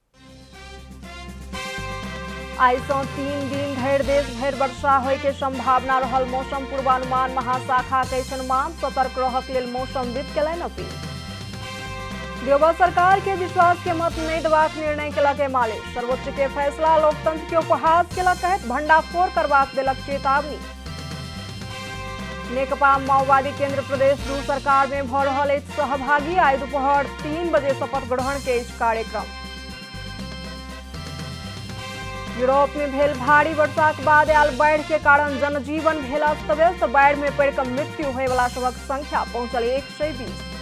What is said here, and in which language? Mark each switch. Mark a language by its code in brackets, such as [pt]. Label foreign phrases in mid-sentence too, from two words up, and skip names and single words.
[mai] आइ सँ 3 दिन धरि देश भरि वर्षा होय के संभावना रहल मौसम पूर्वानुमान महाशाखा के अनुमान। सतर्क रहक लेल मौसमविद केलनि अपील। देवबा सरकार के विश्वास के मत नहीं देबाक निर्णय केलक एमाले। सर्वोच्च के फैसला लोकतंत्र के उपहास केलक कहैत भंडाफोड़ करबाक देलक चेतावनी। नेकपा माओवादी केंद्र प्रदेश 2 सरकार में भऽ रहल अछि सहभागी। आइ दोपहर 3 बजे शपथ ग्रहण के अछि कार्यक्रम। यूरोप में भेल भारी वर्षा के बाद आयल बाढ़ के कारण जनजीवन भेल अस्त व्यस्त। बाढ़ में पड़ि कऽ मृत्यु होय वाला सबक संख्या पहुंचल 120।